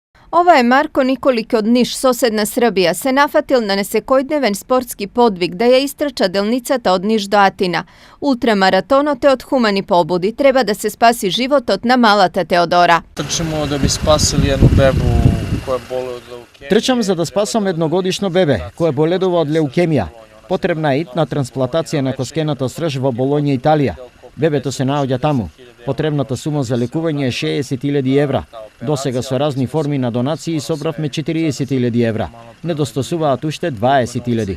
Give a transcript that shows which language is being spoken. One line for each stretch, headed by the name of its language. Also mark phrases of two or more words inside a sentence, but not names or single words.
Macedonian: Ова је Марко Николић од Ниш, соседна Србија, се нафатил на несекојдневен спортски подвиг да је истрача делницата од Ниш до Атина. Ултрамаратоно те од хумани побуди. Треба да се спаси живот од намалата Теодора.
Serbian: Trčimo da bi spasili jednu bebu koja boluje od leukemije.
Macedonian: Трчам за да спасам једногодишњо бебе која bolедува од леукемија. Потребна е итна трансплантација на коскената срж во Болоња, Италија. Бебето се наоѓа таму. Потребната сума за лекување е 60.000 евра. Досега со разни форми на донации собравме 40.000 евра. Недостасуваат уште 20.000.